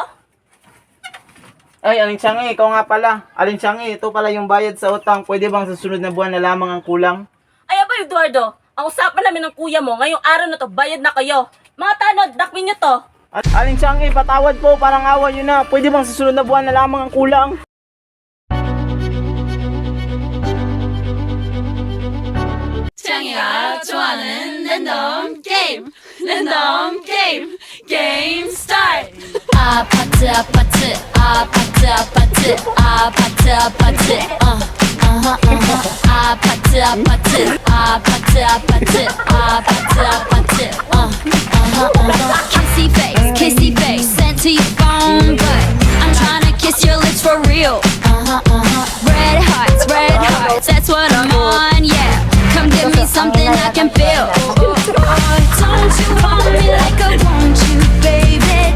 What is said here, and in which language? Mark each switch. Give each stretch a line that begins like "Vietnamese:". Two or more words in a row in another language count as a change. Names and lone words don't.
Filipino: Ay, Aling Tiangge, ikaw nga pala. Aling Tiangge, ito pala yung bayad sa utang. Pwede bang sa sunod na buwan na lamang ang kulang? Ay, aba, Eduardo. Ang usapan namin ng kuya mo, ngayong araw na to, bayad na kayo. Mga tanod, dakmin nyo to. Aling Tiangge, patawad po, parang awa yun na. Pwede bang sa sunod na buwan na lamang ang kulang?
Korean: 창이가 좋아하는 랜덤 게임 랜덤 게임 게임 스타트 아파트 아파트 아파트 아파트 아파트 아파트 아파트 아파트 아파트 아파트 아파트 아파트
English: kissy face sent to your phone but I'm trying to kiss your lips for real red hearts that's what I'm on yeah come give me something I can feel. Don't you want me like I want you, baby?